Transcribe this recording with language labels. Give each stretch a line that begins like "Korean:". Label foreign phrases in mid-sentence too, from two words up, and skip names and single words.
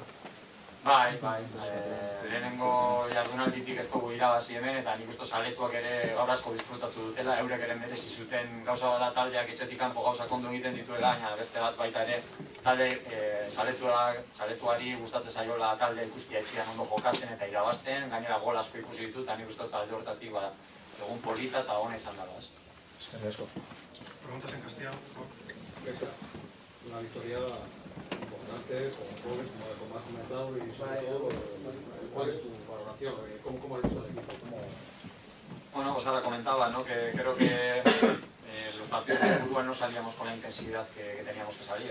Basque: Bai, lehenengo jardunalditik ez dugu irabazi hemen, eta nik uste zaletuak ere gaur asko disfrutatu dutela, eurek ere merezi zuten gauza bada taldeak etxetik kanpo gauzak ondo egiten dituela, baina beste bat baita ere talde zaletuari gustatzen zaiola taldea ikustia etxean ondo jokatzen eta irabazten, gainera gol asko ikusi ditut, eta nik uste talde hortatik egun polita eta hona izan dara. Eskerrik asko.
Spanish: Preguntas en castellano, por favor. Una victoria importante, con goles, como has comentado, y sobre todo, ¿cuál es tu valoración? ¿Cómo has visto el equipo? Pues ahora comentaba, ¿no? Que creo que los partidos de fútbol no salíamos con la intensidad que teníamos que salir.